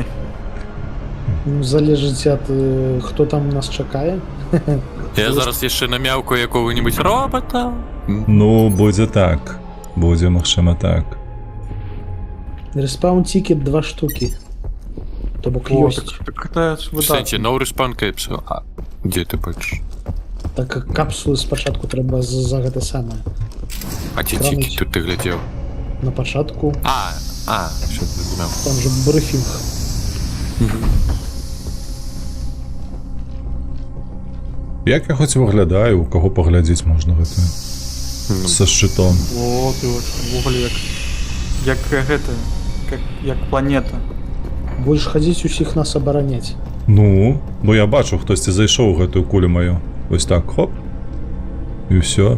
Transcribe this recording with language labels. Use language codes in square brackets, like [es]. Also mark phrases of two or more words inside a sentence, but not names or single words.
[be] Ну, залежыць ад хто там нас чакае. Я зараз яшчэ намяўкаю якога-нибудь робота. Ну, будзе так. Будзе, магчыма, так. [ru] Респаун тикет 2 штуки. [be] То бок О, ёсць. [ru] так это ж Кстати, [be] выдатна. [en] no respawn capsule. [be] А, дзе ты бачыш? [ru] Так как [be] капсулы спачатку трэба за гэта самае. А ці Кранець. [uk] тільки тут ти глядів? На початку. Що ти зрозумів. Там же брифінг. [be] Як я хоць виглядаю, у кого поглядзець можна гэта? Са шчытом. О, ты вот вугле як гэта, як планета. Будеш хадзіць усіх нас абараняць. Ну, бо я бачу, хтосьці зайшоў у гэтую кулю маю. Вось так, хоп. І ўсё.